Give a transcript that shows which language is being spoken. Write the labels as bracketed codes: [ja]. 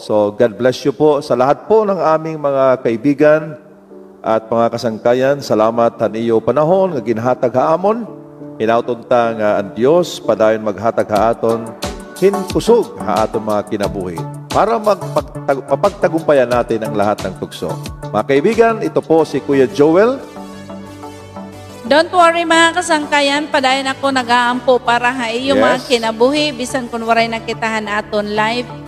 [en] So, God bless you [tl] po sa lahat po ng aming mga kaibigan at mga kasangkayan. [war] Salamat haniyo panahon nga ginhatag haamon. Hinautunta nga ang Dios padayon maghatag haaton hinkusog haaton mga kinabuhi para [tl] mapagtagumpayan natin ang lahat ng tukso. Mga kaibigan, ito po si Kuya Joel. [en] Don't worry [war] mga kasangkayan, padayon ako nag-aampo para yung mga kinabuhi, bisan kung waray nakitahan aton live.